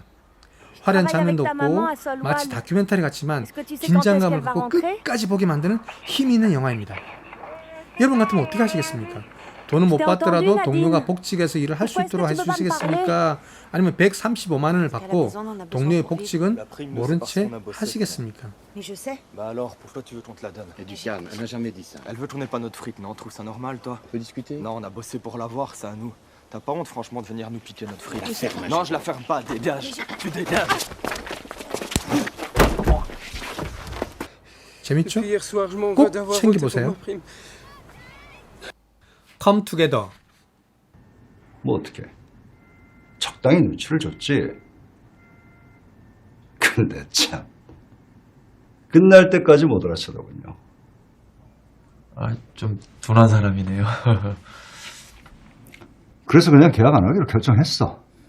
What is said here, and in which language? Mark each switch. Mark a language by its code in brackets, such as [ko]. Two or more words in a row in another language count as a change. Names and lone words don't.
[ko] 화려한 장면도 없고 마치 다큐멘터리 같지만 긴장감을 갖고 끝까지 보게 만드는 힘이 있는 영화입니다. 여러분 같으면 어떻게 하시겠습니까? 돈은 못 받더라도 동료가 복직해서 일을 할 수 있도록 해주시겠습니까? 아니면 135만 원을 받고 동료의 복직은 모른 채 하시겠습니까? [fr] Bah alors, pourquoi tu veux qu'on te la donne? Et du calme, elle n'a jamais dit ça. Elle veut tourner pas notre fric, non? Trouve ça normal, toi? On peut discuter? Non, on a bossé pour l'avoir, c'est à nous. T'as pas honte, franchement, de venir nous piquer notre fric? La ferme, Non, je la ferme pas, dégage! Tu dégages! [ko] 재밌죠? [fr] Hier soir, je m'en [ko] 꼭 [fr] vais d'avoir voté pour [ko] 챙겨보세요. [fr] ma prime. Come Together. [ko] 뭐 어떻게 적당히 눈치를 줬지. 근데 참 끝날 때까지 못 알아채더군요. 좀 둔한 사람이네요. 그래서 그냥 계약 안 하기로 결정했어.